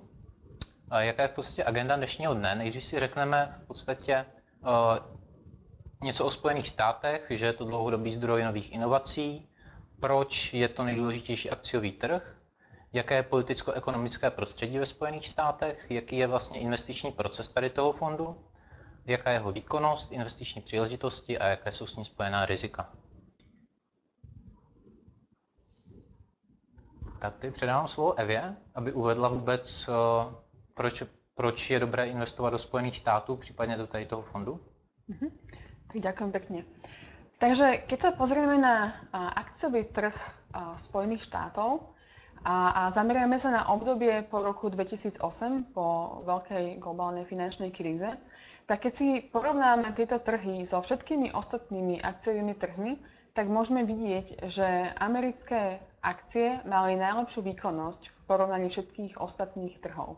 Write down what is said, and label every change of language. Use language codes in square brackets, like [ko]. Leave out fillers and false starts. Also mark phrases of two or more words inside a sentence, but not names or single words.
[cs] Jaká je v podstatě agenda dnešního dne? Nejdřív si řekneme v podstatě něco o Spojených státech, že je to dlouhodobý zdroj nových inovací, proč je to nejdůležitější akciový trh, jaké je politicko-ekonomické prostředí ve Spojených státech, jaký je vlastně investiční proces tady toho fondu, jaká je jeho výkonnost, investiční příležitosti a jaké jsou s ní spojená rizika. Tak teď předávám slovo Evě, aby uvedla vůbec, proč je dobré investovat do Spojených států, případně do tady toho fondu. [sk] Ďakujem pekne. Takže keď sa pozrieme na akciový trh Spojených štátov a zameriame sa na obdobie po roku 2008, po veľkej globálnej finančnej kríze, tak keď si porovnáme tieto trhy so všetkými ostatnými akciovými trhmi, tak môžeme vidieť, že americké akcie mali najlepšiu výkonnosť v porovnaní všetkých ostatných trhov.